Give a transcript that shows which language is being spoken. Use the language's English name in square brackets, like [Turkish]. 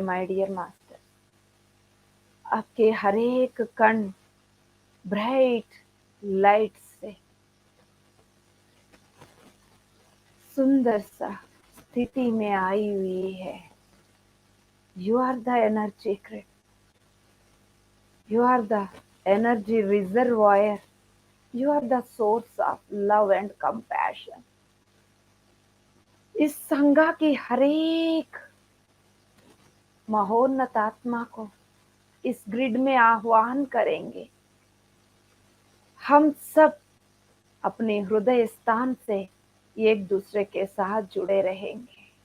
[English] my dear master, [Hindi] आपके हर एक कण ब्राइट लाइट से सुंदर सा स्थिति में आई हुई है। [English] You are the energy grid, you are the energy reservoir. You are the source of love and compassion. [Hindi] इस संगा की हरेक महोन्नत आत्मा को इस ग्रिड में आह्वान करेंगे। हम सब अपने हृदय स्थान से एक दूसरे के साथ जुड़े रहेंगे।